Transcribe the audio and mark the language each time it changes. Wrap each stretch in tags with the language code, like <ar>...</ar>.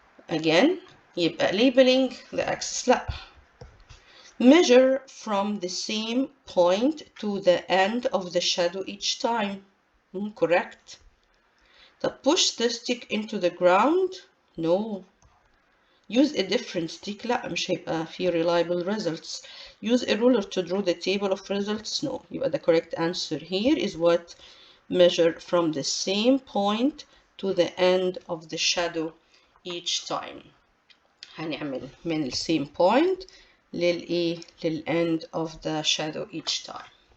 <en>Again</en> <ar>يبقى</ar> <en>labeling the axis</en> <ar>لا.</ar> <en>Measure from the same point to the end of the shadow each time. Correct. Push the stick into the ground. No. Use a different stick.</en> <ar>لا مش هيبقى فيه</ar> <en>reliable results. Use a ruler to draw the table of results. No.</en> <ar>يبقى</ar> <en>the correct answer here is what? Measure from the same point to the end of the shadow each time.</en> <ar>هنعمل من</ar> <en>the same point</en> <ar>لل</ar> <en>end of the shadow each time.</en>